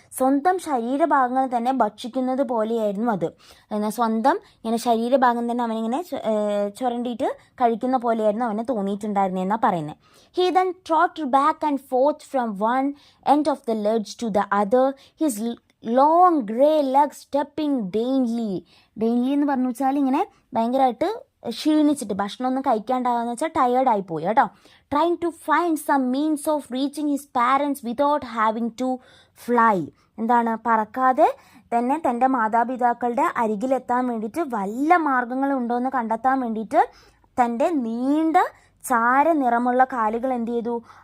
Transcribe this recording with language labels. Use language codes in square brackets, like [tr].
[ml] സ്വന്തം ശരീരഭാഗങ്ങൾ തന്നെ ഭക്ഷിക്കുന്നത് പോലെയായിരുന്നു അത്. സ്വന്തം ഇങ്ങനെ ശരീരഭാഗം തന്നെ അവനിങ്ങനെ ചുരണ്ടിയിട്ട് കഴിക്കുന്ന പോലെയായിരുന്നു അവന് തോന്നിയിട്ടുണ്ടായിരുന്നതെന്നാണ് പറയുന്നത്. [en] He then trotted back and forth from one end of the ledge to the other, his long grey legs stepping daintily [ml] എന്ന് പറഞ്ഞു വെച്ചാൽ ഇങ്ങനെ ഭയങ്കരമായിട്ട് ക്ഷീണിച്ചിട്ട് ഭക്ഷണമൊന്നും കഴിക്കാണ്ടാകാന്ന് വെച്ചാൽ ടയേർഡായി പോയി കേട്ടോ. [en] Trying to find some means of reaching his parents without having to fly. [ml] എന്താണ്, പറക്കാതെ തന്നെ തൻ്റെ മാതാപിതാക്കളുടെ അരികിലെത്താൻ വേണ്ടിയിട്ട് വല്ല മാർഗങ്ങളുണ്ടോയെന്ന് കണ്ടെത്താൻ വേണ്ടിയിട്ട് തൻ്റെ നീണ്ട ചാര നിറമുള്ള കാലുകൾ എന്ത് ചെയ്തു?